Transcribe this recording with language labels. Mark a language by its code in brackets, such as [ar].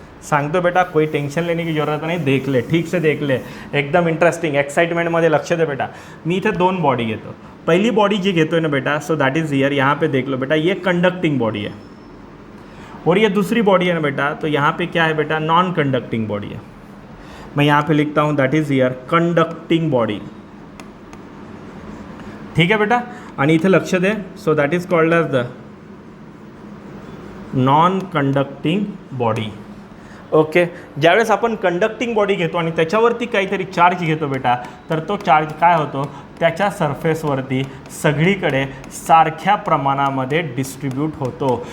[mr] सांगतो बेटा, [hi] कोई टेंशन लेने की ज़रूरत नहीं, देख ले, ठीक से देख ले, एकदम इंटरेस्टिंग, [mr] एक्साइटमेंटमध्ये लक्ष दे बेटा. मी इथे 2 बॉडी घेतो. पहिली बॉडी जी घेतोय ना बेटा, [en] So that is here. [hi] यहाँ पे देख लो बेटा, ये कंडक्टिंग बॉडी है, और ये दूसरी बॉडी है ना बेटा, तो यहाँ पे क्या है बेटा, नॉन कंडक्टिंग बॉडी है. मैं यहाँ पे लिखता हूँ [en] That is here conducting body. [hi] ठीक है बेटा, [mr] आणि इथे लक्ष दे. [en] So that is called as the non conducting body. [mr] Okay, ज्यावेळेस आपण कंडक्टिंग बॉडी घेतो आणि त्याच्यावरती काहीतरी चार्ज घेतो बेटा, तर तो चार्ज काय होतो, त्याच्या सरफेसवरती सगळीकडे सारख्या प्रमाणामध्ये डिस्ट्रीब्यूट होतो.